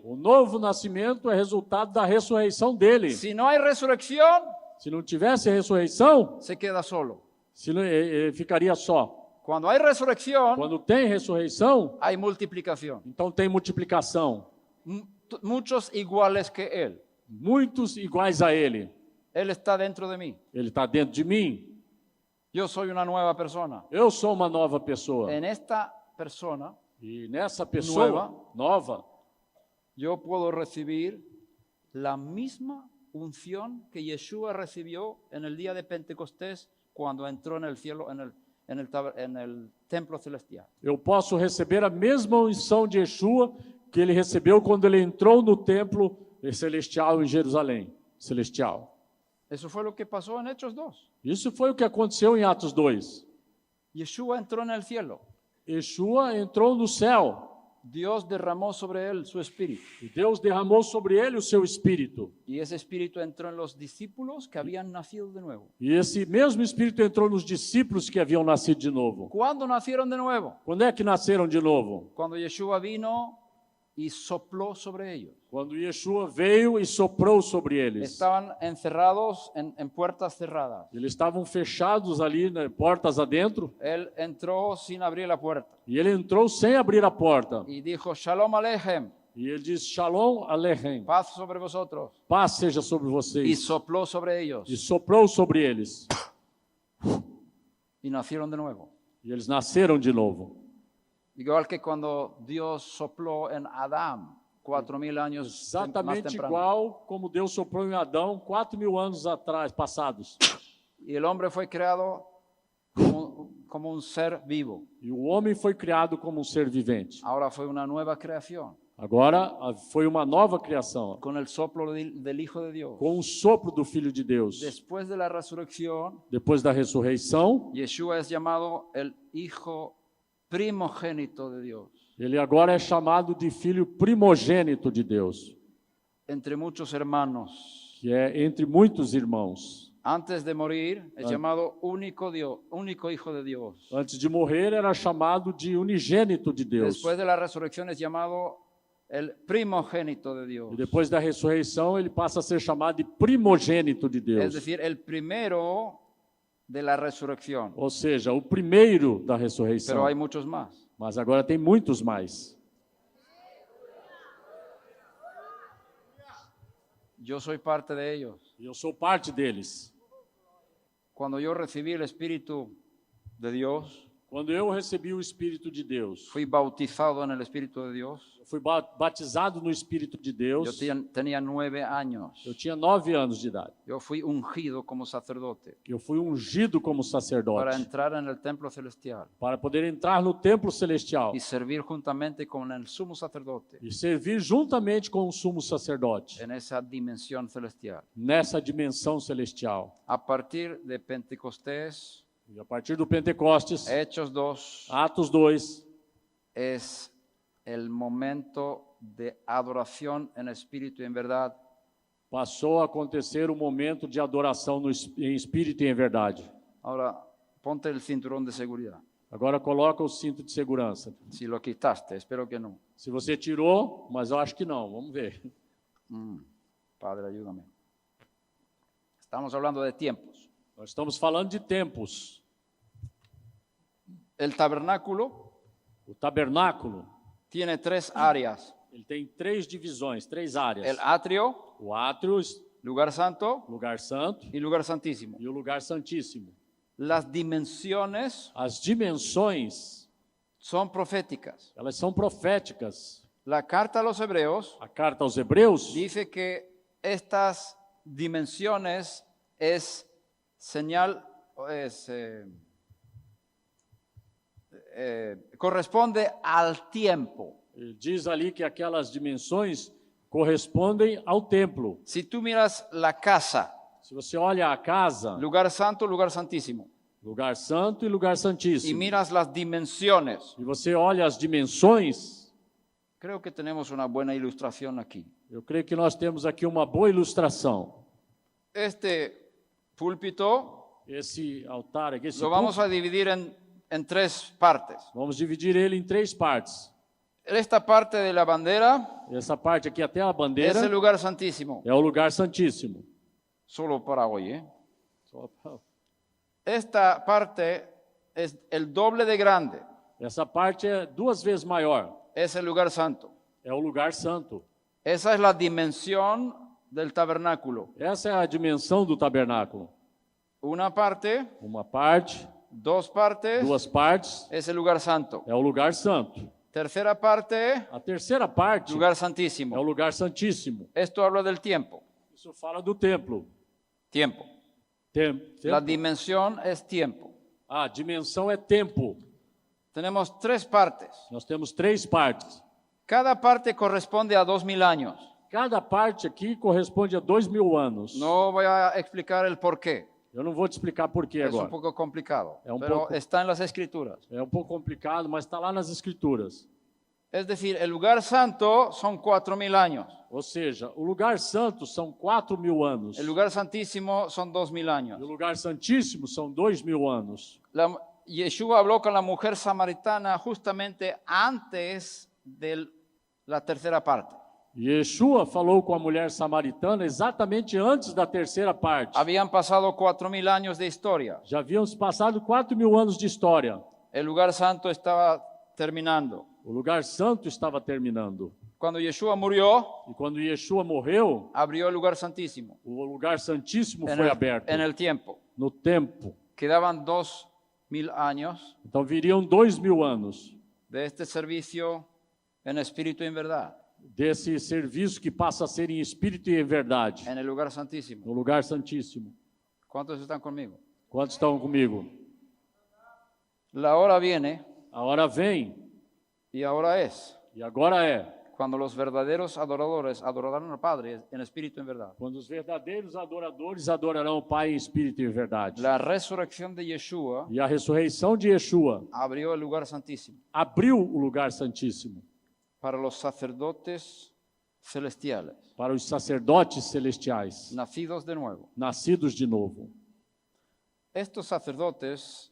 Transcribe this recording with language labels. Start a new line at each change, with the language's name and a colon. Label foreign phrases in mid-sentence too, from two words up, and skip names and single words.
Portuguese: O novo nascimento é resultado da ressurreição dele.
Spanish: Si no hay resurrección,
Portuguese: Se não tivesse ressurreição,
Spanish: se queda solo.
Portuguese: ele ficaria só.
Spanish: Cuando hay resurrección,
Portuguese: Quando tem ressurreição,
Spanish: hay multiplicación.
Portuguese: então tem multiplicação.
Spanish: Muchos iguales que él.
Portuguese: Muitos iguais a ele.
Spanish: Él está dentro de mí.
Portuguese: Ele está dentro de mim.
Spanish: Yo soy una nueva persona.
Portuguese: Eu sou uma nova pessoa.
Spanish: En esta persona,
Portuguese: E nessa pessoa nova,
Spanish: yo puedo recibir la misma unción que Yeshua recibió en el día de Pentecostés cuando entró en el cielo, en el templo celestial.
Portuguese: eu posso receber a mesma unção de Yeshua que ele recebeu quando ele entrou no templo celestial em Jerusalém. Celestial.
Spanish: Eso fue lo que pasó en Hechos 2.
Portuguese: Isso foi o que aconteceu em Atos 2.
Spanish: Yeshua entró en el cielo.
Portuguese: Yeshua entrou no céu.
Spanish: Dios derramó sobre él su espíritu.
Portuguese: E Deus derramou sobre ele o seu espírito.
Spanish: Y ese espíritu entró en los discípulos que habían nacido de nuevo.
Portuguese: E esse mesmo espírito entrou nos discípulos que haviam nascido de novo.
Spanish: ¿Cuándo nacieron de nuevo?
Portuguese: Quando é que nasceram de novo?
Spanish: Cuando Yeshua vino y sopló sobre ellos.
Portuguese: Quando Yeshua veio e soprou sobre eles.
Spanish: Estaban encerrados en puertas cerradas.
Portuguese: Eles estavam fechados ali, né, portas adentro,
Spanish: Él entró sin abrir la puerta
Portuguese: e ele entrou sem abrir a porta.
Spanish: y dijo,
Hebrew: Shalom Aleichem,
Portuguese: E ele diz,
Hebrew: Shalom Aleichem,
Spanish: paz sobre vosotros.
Portuguese: paz seja sobre
Spanish: Y
Portuguese: vocês.
Spanish: sopló sobre ellos
Portuguese: E soprou sobre eles.
Spanish: y nacieron de nuevo.
Portuguese: E eles nasceram de novo.
Spanish: Igual que cuando Dios sopló en Adán 4.000 años más
Portuguese: Exatamente
Spanish: temprano.
Portuguese: igual como Deus soprou em Adão 4.000 anos atrás, passados.
Spanish: Y el hombre fue creado como un ser vivo.
Portuguese: E o homem foi criado como um ser vivente.
Spanish: Ahora fue una nueva creación
Portuguese: Agora foi uma nova criação,
Spanish: con el soplo del Hijo de Dios.
Portuguese: com o sopro do Filho de Deus.
Spanish: Después de la resurrección,
Portuguese: Depois da ressurreição,
Spanish: Yeshua es llamado el Hijo primogénito de Dios.
Portuguese: ele agora é chamado de Filho primogênito de Deus,
Spanish: Entre muchos hermanos.
Portuguese: que é entre muitos irmãos.
Spanish: Antes de morir, es llamado único Dios, único Hijo de Dios.
Portuguese: Antes de morrer, era chamado de unigênito de Deus.
Spanish: Después de la resurrección es llamado el primogénito de Dios.
Portuguese: E depois da ressurreição, ele passa a ser chamado de primogênito de
Spanish: Es
Portuguese: Deus.
Spanish: decir, el primero de la resurrección.
Portuguese: Ou seja, o primeiro da ressurreição.
Spanish: Pero hay muchos más.
Portuguese: Mas agora tem muitos mais.
Spanish: Yo soy parte de ellos.
Portuguese: E eu sou parte deles.
Spanish: Cuando yo recibí el Espíritu de Dios,
Portuguese: Quando eu recebi o Espírito de Deus,
Spanish: fui bautizado en el Espíritu de Dios.
Portuguese: eu fui batizado no Espírito de
Spanish: Yo
Portuguese: Deus.
Spanish: tenía 9 años.
Portuguese: Eu tinha 9 anos de idade.
Spanish: Yo fui ungido como sacerdote
Portuguese: Eu fui ungido como
Spanish: para
Portuguese: sacerdote
Spanish: entrar en el templo celestial
Portuguese: para poder entrar no templo celestial
Spanish: y servir juntamente con el sumo sacerdote
Portuguese: e servir juntamente com o sumo sacerdote
Spanish: en esa dimensión celestial.
Portuguese: nessa dimensão celestial.
Spanish: A partir de Pentecostés,
Portuguese: E a partir do Pentecostes,
Spanish: Hechos 2,
Portuguese: Atos 2,
Spanish: es el momento de adoración en espíritu y en verdad.
Portuguese: passou a acontecer um momento de adoração em espírito e em verdade.
Spanish: Ahora, ponte el cinturón de seguridad.
Portuguese: Agora coloca o cinto de segurança.
Spanish: Si lo quitaste, espero que no.
Portuguese: Se você tirou, mas eu acho que não, vamos ver.
Spanish: Padre, ayúdame. Estamos hablando de tiempos.
Portuguese: Nós estamos falando de tempos.
Spanish: El tabernáculo
Portuguese: O tabernáculo,
Spanish: tiene 3 áreas.
Portuguese: ele tem 3 divisões, 3 áreas.
Spanish: El atrio,
Portuguese: O átrio,
Spanish: lugar santo
Portuguese: lugar santo
Spanish: y lugar santísimo.
Portuguese: e o lugar santíssimo.
Spanish: Las dimensiones
Portuguese: As dimensões,
Spanish: son proféticas.
Portuguese: elas são proféticas.
Spanish: La carta a los hebreos
Portuguese: A carta aos Hebreus
Spanish: dice que estas dimensiones es señal, corresponde al tiempo.
Portuguese: diz ali que aquelas dimensões correspondem ao templo.
Spanish: Si tú miras la casa,
Portuguese: Se você olha a casa,
Spanish: lugar santo, lugar santísimo,
Portuguese: lugar santo e lugar
Spanish: y
Portuguese: santíssimo,
Spanish: miras las dimensiones,
Portuguese: e você olha as dimensões,
Spanish: creo que tenemos una buena ilustración aquí.
Portuguese: eu creio que nós temos aqui uma boa ilustração.
Spanish: Este púlpito
Portuguese: Esse altar aqui, esse
Spanish: lo vamos
Portuguese: púlpito,
Spanish: a dividir en 3 partes.
Portuguese: vamos dividir ele em 3 partes.
Spanish: Esta parte de la bandera
Portuguese: Essa parte aqui até a
Spanish: es
Portuguese: bandeira
Spanish: el lugar santísimo,
Portuguese: é o lugar santíssimo.
Spanish: solo para hoy, ¿eh?
Portuguese: Só pra-
Spanish: Esta parte es el doble de grande,
Portuguese: Essa parte é 2 vezes maior,
Spanish: es el lugar santo.
Portuguese: é o lugar santo.
Spanish: Esa es la dimensión del tabernáculo.
Portuguese: Essa é a dimensão do tabernáculo.
Spanish: Una parte,
Portuguese: Uma parte,
Spanish: 2 partes,
Portuguese: 2 partes,
Spanish: es el lugar santo.
Portuguese: é o lugar santo.
Spanish: Tercera parte,
Portuguese: A terceira parte
Spanish: lugar
Portuguese: é o
Spanish: santísimo.
Portuguese: lugar santíssimo.
Spanish: Esto habla del tiempo.
Portuguese: Isso fala do templo.
Spanish: Tiempo.
Portuguese: Tempo.
Spanish: La dimensión es tiempo.
Portuguese: A dimensão é tempo.
Spanish: Tenemos 3 partes.
Portuguese: Nós temos 3 partes.
Spanish: Cada parte corresponde a 2000 años.
Portuguese: Cada parte aqui corresponde a 2.000 anos.
Spanish: No voy a explicar el por qué.
Portuguese: Eu não vou te explicar por quê
Spanish: Es un
Portuguese: agora.
Spanish: poco complicado, Es un pero poco. está en las escrituras.
Portuguese: É um pouco complicado, mas está lá nas Escrituras.
Spanish: Es decir, el lugar santo son 4000 años.
Portuguese: Ou seja, o lugar santo são 4.000 anos.
Spanish: El lugar santísimo son 2000 años.
Portuguese: E o lugar santíssimo são 2.000 anos.
Spanish: Yeshua habló con la mujer samaritana justamente antes del la tercera parte.
Portuguese: Yeshua falou com a mulher samaritana exatamente antes da terceira parte.
Spanish: Habían pasado 4.000 años de historia.
Portuguese: Já haviam se passado 4.000 anos de história.
Spanish: El lugar santo estaba terminando.
Portuguese: O lugar santo estava terminando.
Spanish: Cuando Yeshua murió,
Portuguese: E quando Yeshua morreu,
Spanish: abrió el lugar santísimo
Portuguese: o lugar santíssimo
Spanish: en
Portuguese: foi aberto
Spanish: en el tiempo.
Portuguese: no tempo.
Spanish: Quedaban 2.000 años
Portuguese: Então viriam 2.000 anos
Spanish: de este servicio en espíritu y en verdad,
Portuguese: desse serviço que passa a ser em espírito e em verdade,
Spanish: en el lugar santísimo.
Portuguese: no lugar santíssimo.
Spanish: ¿Cuántos están conmigo?
Portuguese: Quantos estão comigo?
Spanish: La hora viene
Portuguese: A hora vem,
Spanish: y ahora es
Portuguese: e agora é,
Spanish: cuando los verdaderos adoradores adorarán al Padre en espíritu y en verdad.
Portuguese: quando os verdadeiros adoradores adorarão o Pai em espírito e em verdade.
Spanish: La resurrección de Yeshua
Portuguese: E a ressurreição de Yeshua
Spanish: abrió el lugar santísimo
Portuguese: abriu o lugar santíssimo
Spanish: para los sacerdotes celestiales,
Portuguese: para os sacerdotes celestiais,
Spanish: nacidos de nuevo.
Portuguese: nascidos de novo.
Spanish: Estos sacerdotes